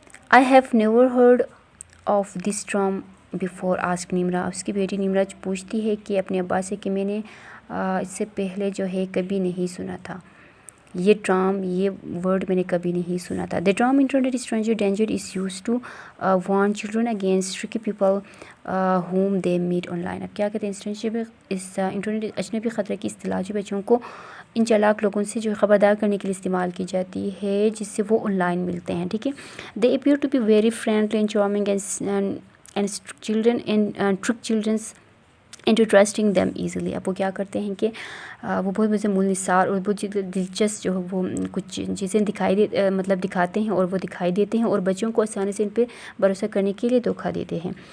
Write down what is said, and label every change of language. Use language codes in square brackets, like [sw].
[en] I have never heard of this term before, ask Nimra. [ur] اس کی بیٹی نمرا پوچھتی ہے کہ اپنے ابا سے کہ میں نے اس سے پہلے جو ہے کبھی نہیں سنا تھا یہ ورڈ میں نے کبھی نہیں سنا تھا. [en] The term internet stranger danger is used to warn children against tricky people whom they meet online. [ur] اب کیا کہتے ہیں اس انٹرنیٹ اجنبی خطرے کی اصطلاح جو بچوں کو ان چالاک لوگوں سے جو خبردار کرنے کے لیے استعمال کی جاتی ہے جس سے وہ آن لائن ملتے ہیں. ٹھیک ہے. [en] They appear to be very friendly and charming and trick children into trusting them easily. [ur] اب وہ کیا کرتے ہیں کہ وہ بہت مزے نثار اور بہت دلچسپ جو ہے وہ کچھ چیزیں دکھاتے ہیں اور وہ دکھائی دیتے ہیں اور بچوں کو آسانی سے ان پہ بھروسہ کرنے کے لیے دھوکہ دیتے ہیں.